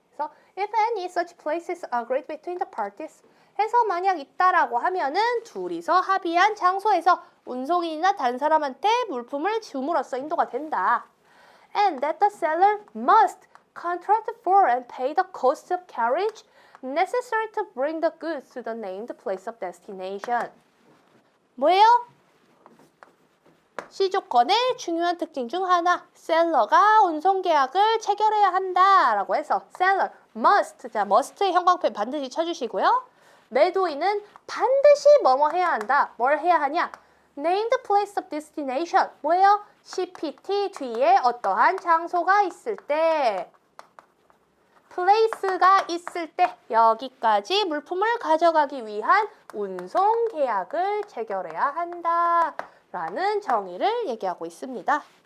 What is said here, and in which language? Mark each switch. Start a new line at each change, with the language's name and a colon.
Korean: 그래서
English: if any such place is agreed between the parties
Korean: 해서 만약 있다라고 하면은 둘이서 합의한 장소에서 운송인이나 다른 사람한테 물품을 줌으로써 인도가 된다.
English: And that the seller must contract for and pay the cost of carriage necessary to bring the goods to the named place of destination.
Korean: 뭐예요? 시조건의 중요한 특징 중 하나, 셀러가 운송 계약을 체결해야 한다라고 해서
English: seller must,
Korean: 자 must의 형광펜 반드시 쳐주시고요. 매도인은 반드시 뭐뭐 해야 한다. 뭘 해야 하냐?
English: Named place of destination.
Korean: 뭐예요? CPT 뒤에 어떠한 장소가 있을 때, place가 있을 때 여기까지 물품을 가져가기 위한 운송 계약을 체결해야 한다라는 정의를 얘기하고 있습니다.